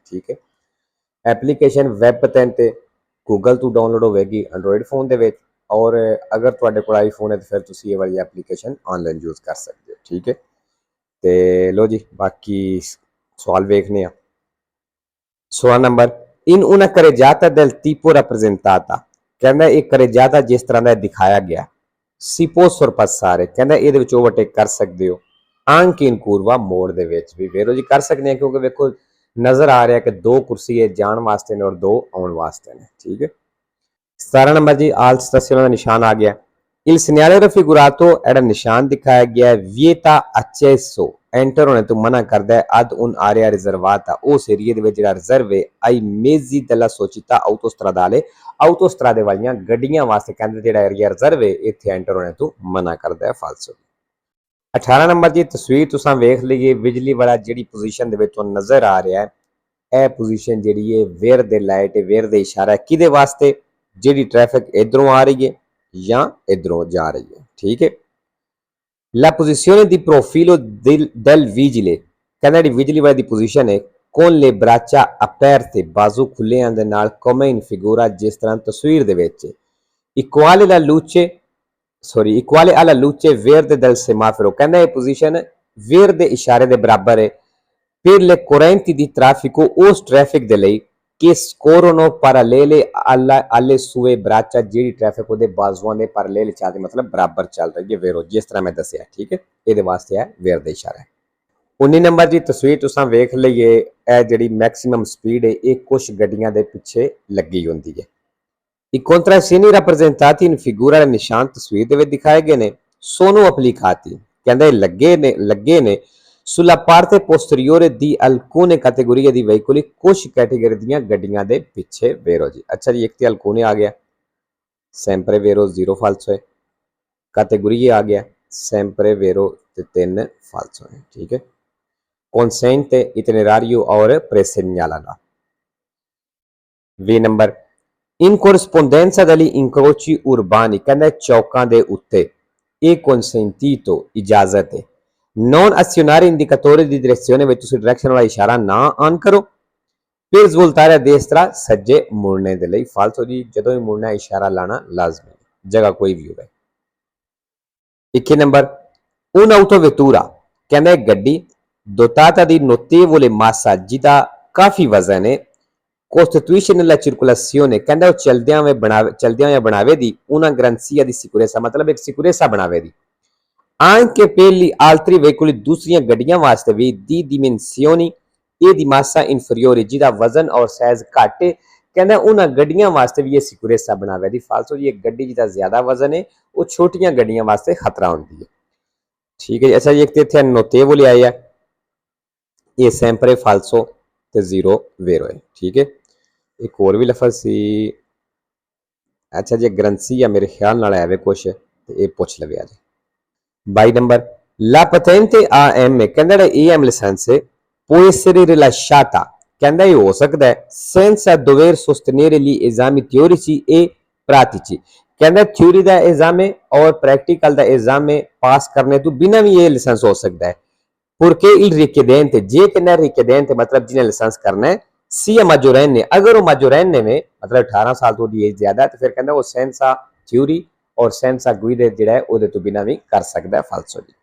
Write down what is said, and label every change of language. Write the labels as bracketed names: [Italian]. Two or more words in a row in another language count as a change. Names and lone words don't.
[Punjabi] ਠੀਕ ਹੈ, ਐਪਲੀਕੇਸ਼ਨ ਵੈਬ ਪੈਨ ਤੇ ਗੂਗਲ ਤੋਂ ਡਾਊਨਲੋਡ ਹੋਵੇਗੀ ਐਂਡਰੋਇਡ ਫੋਨ ਦੇ ਵਿੱਚ। ਔਰ ਅਗਰ ਤੁਹਾਡੇ ਕੋਲ ਆਈਫੋਨ ਹੈ ਤਾਂ ਫਿਰ ਤੁਸੀਂ ਇਹ ਵਾਲੀ ਐਪਲੀਕੇਸ਼ਨ ਆਨਲਾਈਨ ਯੂਜ਼ ਕਰ ਸਕਦੇ ਹੋ। ਠੀਕ ਹੈ ਤੇ ਲੋ ਜੀ ਬਾਕੀ ਸਵਾਲ ਵੇਖਨੇ ਆ। ਸਵਾਲ ਨੰਬਰ [Italian] in una carreggiata del tipo rappresentata [Punjabi] ਕਹਿੰਦਾ ਇਹ carreggiata ਜਿਸ ਤਰ੍ਹਾਂ ਦਾ ਦਿਖਾਇਆ ਗਿਆ [Italian] si può sorpassare [Punjabi] ਕਹਿੰਦਾ ਇਹਦੇ ਵਿੱਚ ਓਵਰਟੇਕ ਕਰ ਸਕਦੇ ਹੋ [Italian] anche in curva [Punjabi] ਮੋੜ ਦੇ ਵਿੱਚ ਵੀ ਵੇਰੋ ਜੀ ਕਰ ਸਕਦੇ ਆ ਕਿਉਂਕਿ ਵੇਖੋ ਨਜ਼ਰ ਆ ਰਿਹਾ ਕਿ ਦੋ ਕੁਰਸੀ ਹੈ ਜਾਣ ਵਾਸਤੇ ਨੇ ਔਰ ਦੋ ਆਉਣ ਵਾਸਤੇ ਨੇ। ਠੀਕ ਹੈ 17 ਨੰਬਰ ਜੀ ਆਲ ਸਟੇਸ਼ਨ ਦਾ ਨਿਸ਼ਾਨ ਆ ਗਿਆ। [Italian] Il segnale raffigurato era [Punjabi] ਨਿਸ਼ਾਨ ਦਿਖਾਇਆ ਗਿਆ [Italian] vieta accesso [Punjabi] ਐਂਟਰ ਹੋਣੇ ਤੋਂ ਮਨਾ ਕਰਦਾ ਹੈ [Italian] ad un area riservata [Punjabi] ਉਸ ਏਰੀਏ ਦੇ ਵਿੱਚ ਜਿਹੜਾ ਰਿਜ਼ਰਵ ਹੈ [Italian] ai mezzi della società autostradale [Punjabi] ਆਟੋਸਟਰਾਦੇ ਵਾਲੀਆਂ ਗੱਡੀਆਂ ਵਾਸਤੇ ਕਹਿੰਦੇ ਜਿਹੜਾ ਏਰੀਆ ਰਿਜ਼ਰਵ ਹੈ ਇੱਥੇ ਐਂਟਰ ਹੋਣੇ ਤੋਂ ਮਨਾ ਕਰਦਾ ਹੈ ਫਾਲਸੋ। 18 ਨੰਬਰ ਜੀ ਤਸਵੀਰ ਤੁਸੀਂ ਵੇਖ ਲਈਏ ਬਿਜਲੀ ਵਾਲਾ ਜਿਹੜੀ ਪੋਜੀਸ਼ਨ ਦੇ ਵਿੱਚ ਤੁਹਾਨੂੰ ਨਜ਼ਰ ਆ ਰਿਹਾ ਹੈ ਇਹ ਪੋਜੀਸ਼ਨ ਜਿਹੜੀ ਹੈ ਵੇਰ ਦੇ ਲਾਈਟ ਹੈ ਵੇਰ ਦੇ ਇਸ਼ਾਰਾ ਕਿਹਦੇ ਵਾਸਤੇ ਜਿਹੜੀ ਟ੍ਰੈਫਿਕ ਇਧਰੋਂ ਆ ਰਹੀ ਹੈ ਜਾਂ ਇਧਰੋਂ ਜਾ ਰਹੀ ਹੈ। ਠੀਕ ਹੈ [Italian] La posizione di profilo del vigile [Punjabi] ਕਹਿੰਦਾ ਜਿਹੜੀ ਵਿਜਲੀ ਵਾਲੇ ਦੀ ਪੋਜੀਸ਼ਨ ਹੈ [Italian] con le braccia aperte [Punjabi] ਬਾਜ਼ੂ ਖੁੱਲੇ ਦੇ ਨਾਲ [Italian] come in figura [Punjabi] ਜਿਸ ਤਰ੍ਹਾਂ ਤਸਵੀਰ ਦੇ ਵਿੱਚ [Italian] equale alla luce verde del semaforo [Punjabi] ਕਹਿੰਦਾ ਇਹ ਪੋਜੀਸ਼ਨ ਵੇਰ ਦੇ ਇਸ਼ਾਰੇ ਦੇ ਬਰਾਬਰ ਹੈ [Italian] per le correnti di traffico [Punjabi] ਉਸ ਟ੍ਰੈਫਿਕ ਦੇ ਲਈ ਕਿ [Italian] scorrono parallele alle sue braccia [Punjabi] ਜਿਹੜੀ ਟ੍ਰੈਫਿਕ ਉਹਦੇ ਬਾਜ਼ੂਆਂ ਦੇ parallel ਚੱਲਦੀ ਮਤਲਬ ਬਰਾਬਰ ਚੱਲ ਰਹੀ ਹੈ ਵੇਰੋ ਜਿਸ ਤਰ੍ਹਾਂ ਮੈਂ ਦੱਸਿਆ। ਠੀਕ ਹੈ ਇਹਦੇ ਵਾਸਤੇ ਹੈ ਵੇਰ ਦਾ ਇਸ਼ਾਰਾ। 19 ਨੰਬਰ ਦੀ ਤਸਵੀਰ ਤੁਸੀਂ ਵੇਖ ਲਈਏ ਇਹ ਜਿਹੜੀ ਮੈਕਸਿਮਮ ਸਪੀਡ ਹੈ ਇਹ ਕੁਝ ਗੱਡੀਆਂ ਦੇ ਪਿੱਛੇ ਲੱਗੀ ਹੁੰਦੀ ਹੈ। [Italian] I contrassegni rappresentati in figura [Punjabi] ਦੇ ਨਿਸ਼ਾਨ ਤਸਵੀਰ ਦੇ ਵਿੱਚ ਦਿਖਾਏ ਗਏ ਨੇ [Italian] sono applicati [Punjabi] ਕਹਿੰਦਾ ਲੱਗੇ ਨੇ [Italian] sulla parte posteriore di alcune categorie di veicoli [Punjabi] ਕੁਝ ਕੈਟੇਗਰੀ ਦੀਆਂ ਗੱਡੀਆਂ ਦੇ ਪਿੱਛੇ ਵੇਰੋ ਜੀ। ਅੱਛਾ ਜੀ ਇੱਕ ਤੇ alcune ਆ ਗਿਆ [Italian] sempre vero [Punjabi] 0 falso ਹੈ categorie ਆ ਗਿਆ [Italian] sempre vero [Punjabi] ਤੇ 3 falso ਹੈ। ਠੀਕ ਹੈ [Italian] consente itinerario और presegnala। [Punjabi] 20 ਨੰਬਰ [Italian] in corrispondenza degli incroci urbani [Punjabi] ਕਹਿੰਦਾ ਚੌਕਾਂ ਦੇ ਉੱਤੇ ਇਹ consentito ਇਜਾਜ਼ਤ ਹੈ [Italian] non azionare indicatore di direzione [Punjabi] ਵਿੱਚ ਤੁਸੀਂ ਡਾਇਰੈਕਸ਼ਨ ਵਾਲਾ ਇਸ਼ਾਰਾ ਨਾ ਆਨ ਕਰੋ ਫਿਰ [Italian] svoltare a destra [Punjabi] ਸੱਜੇ ਮੁੜਨੇ ਦੇ ਲਈ ਫਾਲਤੂ ਜੀ ਜਦੋਂ ਵੀ ਮੁੜਨਾ ਇਸ਼ਾਰਾ ਲਾਣਾ ਲਾਜ਼ਮੀ ਜਗ੍ਹਾ ਕੋਈ ਵੀ ਹੋਵੇ। 21 ਨੰਬਰ un'autovettura ਕਹਿੰਦਾ ਗੱਡੀ [Italian] dotata di notevole massa [Punjabi] ਜਿਹਦਾ ਕਾਫੀ ਵਜ਼ਨ ਹੈ [Italian] costituisce nella circolazione [Punjabi] ਕਹਿੰਦਾ ਉਹ ਚਲਦਿਆਂ ਹੋਏ ਬਣਾਵੇ ਦੀ [Italian] una garanzia di sicurezza [Punjabi] ਮਤਲਬ ਇੱਕ ਸਿਕਿਉਰੇਸਾ ਬਣਾਵੇ ਦੀ [Italian] anche per gli altri veicoli [Punjabi] ਦੂਸਰੀਆਂ ਗੱਡੀਆਂ ਵਾਸਤੇ ਵੀ [Italian] di dimensioni e di massa inferiori [Punjabi] ਜਿਹਦਾ ਵਜ਼ਨ ਔਰ ਸਾਈਜ਼ ਘੱਟ ਹੈ ਕਹਿੰਦਾ ਉਹਨਾਂ ਗੱਡੀਆਂ ਵਾਸਤੇ ਵੀ ਇਹ ਸਿਕਿਉਰੇਸਾ ਬਣਾਵੇ ਦੀ ਫਾਲਤੂ ਜੀ ਇੱਕ ਗੱਡੀ ਜਿਹਦਾ ਜ਼ਿਆਦਾ ਵਜ਼ਨ ਹੈ ਉਹ ਛੋਟੀਆਂ ਗੱਡੀਆਂ ਵਾਸਤੇ ਖਤਰਾ ਹੁੰਦੀ ਹੈ। ਠੀਕ ਹੈ ਜੀ ਅੱਛਾ ਜੀ ਇੱਕ ਤੇ ਇੱਥੇ ਨੋਟੇਵਲ ਆਈ ਹੈ ਇਹ [Italian] sempre falso [Punjabi] ਤੇ 0 vero ਹੈ। ਠੀਕ ਹੈ ਇੱਕ ਹੋਰ ਵੀ ਲਫ਼ਜ਼ ਸੀ ਅੱਛਾ ਜੀ ਗਰੰਸੀ ਆ ਮੇਰੇ ਖਿਆਲ ਨਾਲ ਆਵੇ ਕੁਛ ਤੇ ਇਹ ਪੁੱਛ ਲਵੇ ਅੱਜ 22 ਨੰਬਰ [Italian] la patente AM [Punjabi] ਕਹਿੰਦਾ ਜਿਹੜਾ AM ਲਾਇਸੈਂਸ ਹੈ [Italian] può essere rilasciata [Punjabi] ਕਹਿੰਦਾ ਇਹ ਹੋ ਸਕਦਾ ਹੈ [Italian] senza dover sostenere gli esami teorici e pratici [Punjabi] ਕਹਿੰਦਾ ਥਿਊਰੀ ਦਾ ਐਗਜ਼ਾਮ ਹੈ ਔਰ ਪ੍ਰੈਕਟੀਕਲ ਦਾ ਐਗਜ਼ਾਮ ਹੈ ਪਾਸ ਕਰਨੇ ਤੋਂ ਬਿਨਾਂ ਵੀ ਇਹ ਲਾਇਸੈਂਸ ਹੋ ਸਕਦਾ ਹੈ [Italian] perché il richiedente [Punjabi] ਜੇ ਕਹਿੰਦਾ richiedente ਮਤਲਬ ਜਿਹਨੇ ਲਾਇਸੈਂਸ ਕਰਨਾ ਹੈ [Italian] sia maggiorenne [Hindi] अगर वो maggiorenne में मतलब 18 साल तो दी एज ज्यादा है तो फिर कहना वो सेंसा थ्योरी और सेंसा गुइडे [Punjabi] ਜਿਹੜਾ ਹੈ ਉਹਦੇ ਤੋਂ ਬਿਨਾਂ ਵੀ ਕਰ ਸਕਦਾ ਹੈ ਫਾਲਸੋ ਜੀ।